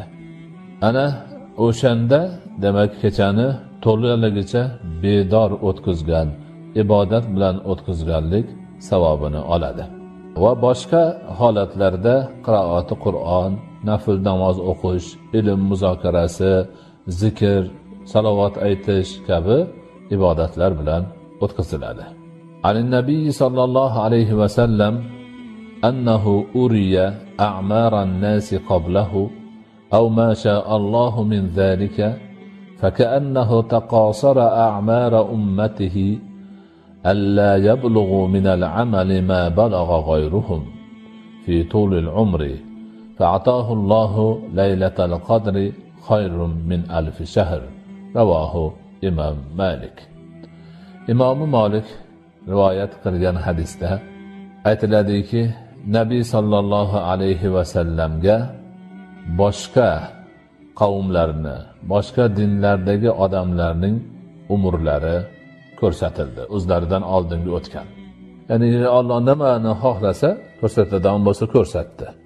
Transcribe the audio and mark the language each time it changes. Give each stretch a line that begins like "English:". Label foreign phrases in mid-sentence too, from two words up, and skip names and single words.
Uzbek: Ana o'shanda demak kechani to'laligicha bedor o'tkazgan, ibodat bilan o'tkazganlik savobini oladi. Va boshqa holatlarda qiroati Qur'on, nafl namoz o'qish, ilm muzokarasi, zikr, salovat aytish kabi ibodatlar bilan o'tkaziladi.
Arabic: عن النبي صلى الله عليه وسلم أنه أري أعمار الناس قبله أو ما شاء الله من ذلك فكأنه تقاصر أعمار أمته ألا يبلغوا من العمل ما بلغ غيرهم في طول العمر فأعطاه الله ليلة القدر خير من 1000 شهر. رواه إمام مالك.
Uzbek: إمام مالك رواية qilgan hadisda aytiladiki, Nabiy sallallohu alayhi va sallamga boshqa qavmlarni, boshqa dinlardagi odamlarning umrlari ko'rsatildi, o'zlaridan oldingi o'tgan. Ya'ni Alloh nimani xohlasa ko'rsatadigan bo'lsa ko'rsatdi.